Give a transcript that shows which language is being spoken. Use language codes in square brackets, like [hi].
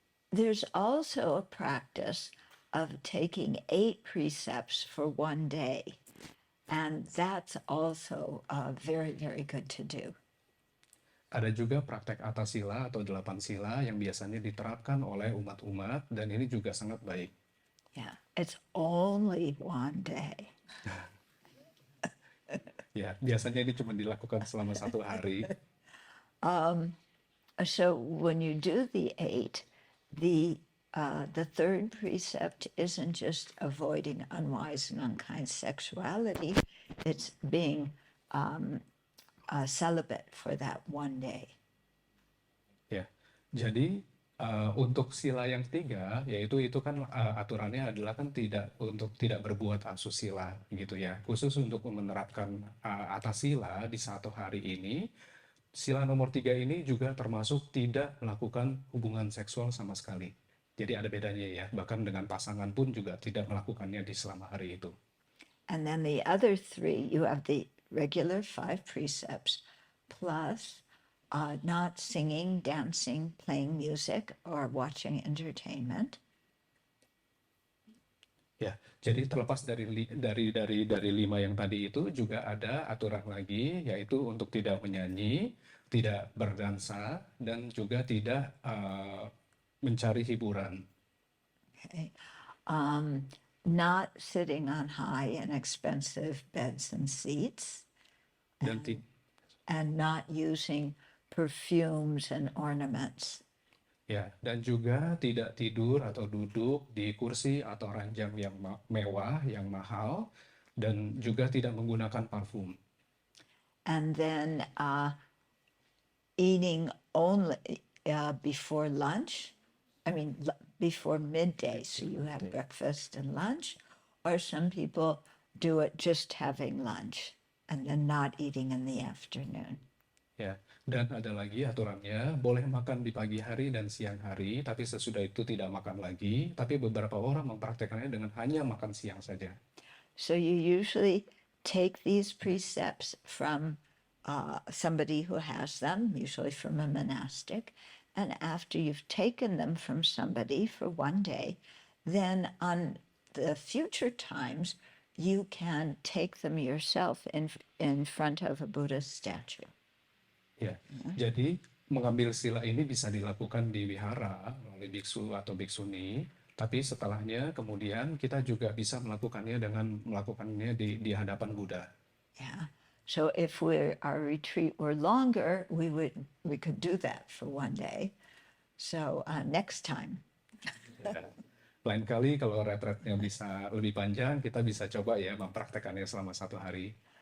[en] There's also a practice of taking 8 precepts for one day. And that's also very, very good to do. [id] Ada juga praktek atas sila atau 8 sila yang biasanya diterapkan oleh umat-umat, dan ini juga sangat baik. [en] Yeah, it's only one day. [id] Ya, biasanya ini cuma dilakukan selama 1 hari. [en] So when you do the 8, the third precept isn't just avoiding unwise and unkind sexuality, it's being celibate for that one day. [id] Ya, jadi untuk sila yang 3, yaitu itu kan aturannya adalah kan untuk tidak berbuat asusila gitu ya. Khusus untuk menerapkan atas sila di 1 hari ini, sila nomor 3 ini juga termasuk tidak melakukan hubungan seksual sama sekali. Jadi ada bedanya ya, bahkan dengan pasangan pun juga tidak melakukannya di selama hari itu. [en] And then the other 3, you have the regular 5 precepts, plus not singing, dancing, playing music, or watching entertainment. [id] Ya, jadi terlepas dari 5 yang tadi itu, juga ada aturan lagi, yaitu untuk tidak menyanyi, tidak berdansa, dan juga tidak mencari hiburan. [en] Okay. Not sitting on high and expensive beds and seats, [id] Dan [en] and not using perfumes and ornaments. [id] ya, dan juga tidak tidur atau duduk di kursi atau ranjang yang mewah, yang mahal, dan juga tidak menggunakan parfum. [en] And then eating only before lunch, before midday, so you have breakfast and lunch, or some people do it just having lunch and then not eating in the afternoon. [id] Ya, dan ada lagi aturannya, boleh makan di pagi hari dan siang hari, tapi sesudah itu tidak makan lagi, tapi beberapa orang mempraktekannya dengan hanya makan siang saja. [en] So you usually take these precepts from somebody who has them, usually from a monastic, and after you've taken them from somebody for one day, then on the future times, you can take them yourself in front of a Buddha statue. [id] Ya, jadi mengambil sila ini bisa dilakukan di wihara oleh biksu atau biksuni, tapi setelahnya kemudian kita juga bisa melakukannya dengan melakukannya di hadapan Buddha. [en] Yeah. So if our retreat were longer, we could do that for one day. So next time. [id] Ya. Lain kali kalau retretnya bisa lebih panjang, kita bisa coba ya mempraktekannya selama 1 hari.